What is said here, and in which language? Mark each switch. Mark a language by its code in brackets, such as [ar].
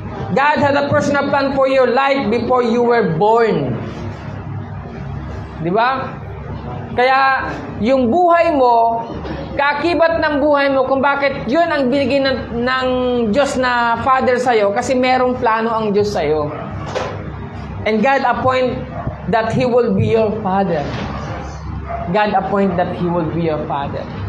[en] God had a personal plan for your life before you were born. [tl] Di ba? Kaya yung buhay mo, kaakibat ng buhay mo kung bakit yun ang binigay ng Diyos na Father sa'yo kasi merong plano ang Diyos sa'yo. [en] And God appoint that He will be your Father. God appoint that He will be your Father.